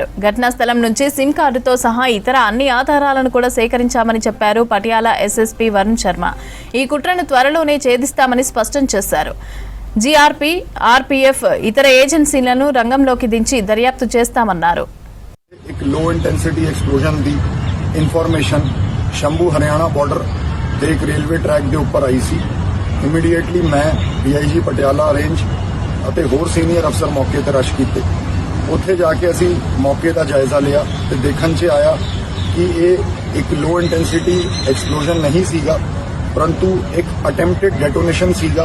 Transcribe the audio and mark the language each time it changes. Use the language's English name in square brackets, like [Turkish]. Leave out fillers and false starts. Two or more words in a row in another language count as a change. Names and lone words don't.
[Telugu] ఘటనా స్థలం నుంచి సిమ్ కార్డుతో సహా ఇతర అన్ని ఆధారాలను కూడా సేకరించామని చెప్పారు పటియాలా ఎస్ఎస్పీ వరుణ్ శర్మ. ఈ కుట్రను త్వరలోనే ఛేదిస్తామని స్పష్టం చేశారు. జీఆర్పీ, ఆర్పీఎఫ్, ఇతర ఏజెన్సీలను రంగంలోకి దించి దర్యాప్తు చేస్తామన్నారు. [English] low intensity explosion [Punjabi] ਦੀ ਇਨਫਾਰਮੇਸ਼ਨ ਸ਼ੰਭੂ ਹਰਿਆਣਾ ਬਾਰਡਰ ਦੇ ਇੱਕ ਰੇਲਵੇ ਟਰੈਕ ਦੇ ਉੱਪਰ ਆਈ ਸੀ। ਇਮੀਡੀਏਟਲੀ ਮੈਂ ਡੀਆਈਜੀ ਪਟਿਆਲਾ ਰੇਂਜ ਅਤੇ ਹੋਰ [English] senior officer [Punjabi] ਮੌਕੇ ਤੇ ਰਸ਼ ਕੀਤੇ। ਉੱਥੇ ਜਾ ਕੇ ਅਸੀਂ ਮੌਕੇ ਦਾ ਜਾਇਜ਼ਾ ਲਿਆ ਤੇ ਦੇਖਣ 'ਚ ਆਇਆ ਕਿ ਇਹ ਇੱਕ [English] low intensity explosion [Punjabi] ਨਹੀਂ ਸੀਗਾ, ਪਰੰਤੂ ਇੱਕ [English] attempted detonation [Punjabi] ਸੀਗਾ।